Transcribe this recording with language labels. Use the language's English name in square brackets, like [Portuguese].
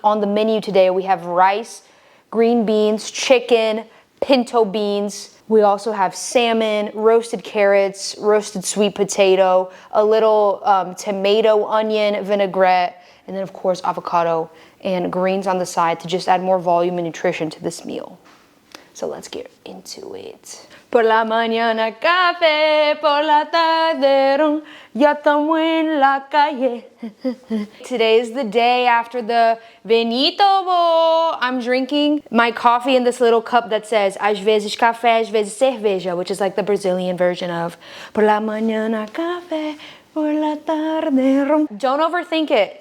[English] On the menu today we have rice, green beans, chicken, pinto beans. We also have salmon, roasted carrots, roasted sweet potato, a little tomato, onion, vinaigrette, and then of course avocado and greens on the side to just add more volume and nutrition to this meal. So let's get into it. [Spanish] Por la mañana café, por la tarde ron, ya estamos en la calle. [English] Today is the day after the Benito Bowl. I'm drinking my coffee in this little cup that says [Portuguese] às vezes café, às vezes cerveja, [English] which is like the Brazilian version of [Spanish] por la mañana café, por la tarde ron. [English] Don't overthink it.